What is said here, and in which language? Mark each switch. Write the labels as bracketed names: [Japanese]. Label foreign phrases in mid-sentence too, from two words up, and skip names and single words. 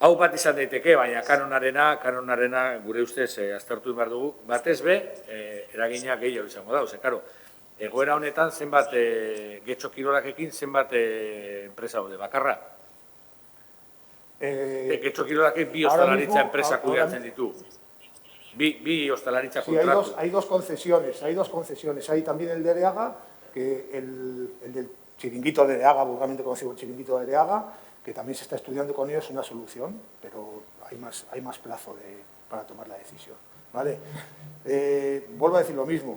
[Basque] Hau bat izan daiteke, baina kanonarena gure ustez aztertu behar dugu, batez be, eragina gehiago izango da. Karo, egoera honetan zenbat Getxo Kirolakekin zenbat enpresa daude, bakarra? Getxo Kirolakek bi ostalaritza enpresa kudeatzen ditu. Bi ostalaritza kontratu. [Spanish] Sí, hay dos concesiones. Hay también el de Areaga, que el del chiringuito de Areaga, vulgarmente conocido el chiringuito de Areaga, que también se está estudiando con ellos una solución, pero hay más plazo para tomar la decisión. ¿Vale? Vuelvo a decir lo mismo.